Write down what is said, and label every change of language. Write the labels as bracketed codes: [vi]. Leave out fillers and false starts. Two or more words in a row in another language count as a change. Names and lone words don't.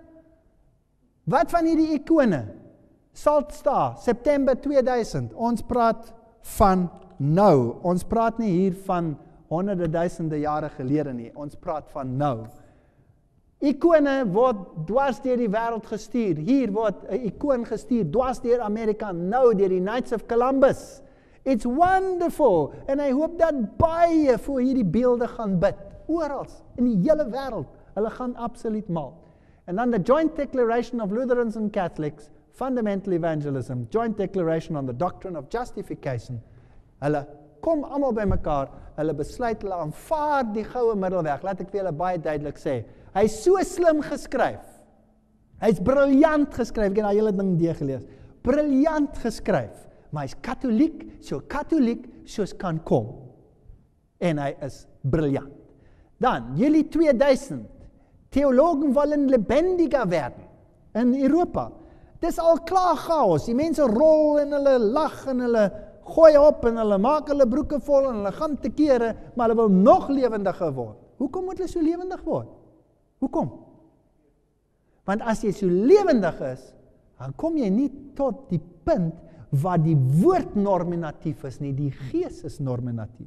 [af] Wat van hierdie ikone? Saltstar, September 2000. Ons praat van nou. Ons praat nie hier van honderde duisende jare gelede nie. Ons praat van nou. Ikone word dwars deur die wêreld gestuur. Hier word 'n ikoon gestuur dwars deur Amerika nou deur die Knights of Columbus. [en] It's wonderful. [af] En ek hoop dat baie vir hierdie beelde gaan bid. Oral in die hele wêreld. Hulle gaan absoluut mal. [en] And then the Joint Declaration of Lutherans and Catholics, Fundamental Evangelism, Joint Declaration on the Doctrine of Justification. [af] Hulle kom almal by mekaar, hulle besluit, hulle aanvaar die goue middelweg. Laat ek vir julle baie duidelik sê. Hy's so slim geskryf. Hy's briljant geskryf. Ek het daai hele ding gelees. Briljant geskryf. Maar hy's katholiek soos kan kom. En hy is briljant. Dan, Julie 2000. [de] Theologen wollen lebendiger werden in Europa. [af] Dis al klaar chaos. Die mense rol en hulle lag en hulle gooi op en hulle maak hulle broeke vol en hulle gaan te kere, maar hulle wil nog lewendiger word. Hoekom moet hulle so lewendig word? Hoekom? Want as jy so lewendig is, dan kom jy nie tot die punt waar die woord norminatief is nie, die gees is norminatief.